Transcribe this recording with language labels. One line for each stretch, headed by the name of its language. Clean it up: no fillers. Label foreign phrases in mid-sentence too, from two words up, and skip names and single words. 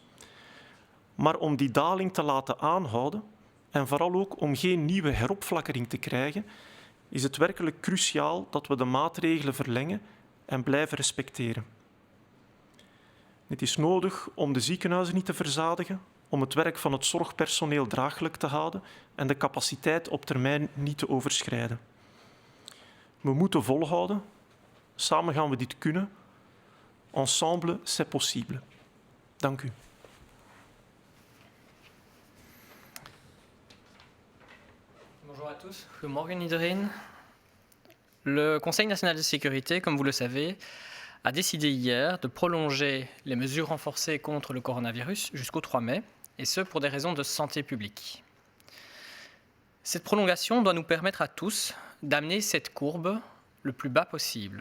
Dutch: Maar om die daling te laten aanhouden en vooral ook om geen nieuwe heropflakkering te krijgen, is het werkelijk cruciaal dat we de maatregelen verlengen en blijven respecteren. Dit is nodig om de ziekenhuizen niet te verzadigen, om het werk van het zorgpersoneel draaglijk te houden en de capaciteit op termijn niet te overschrijden. We moeten volhouden. Samen gaan we dit kunnen.
French: Ensemble, c'est possible.
Dutch: Dank u.
French: Bonjour à tous.
Dutch: Goedemorgen iedereen.
French: Le Conseil national de sécurité, comme vous le savez, a décidé hier de prolonger les mesures renforcées contre le coronavirus jusqu'au 3 mai, et ce pour des raisons de santé publique. Cette prolongation doit nous permettre à tous d'amener cette courbe le plus bas possible.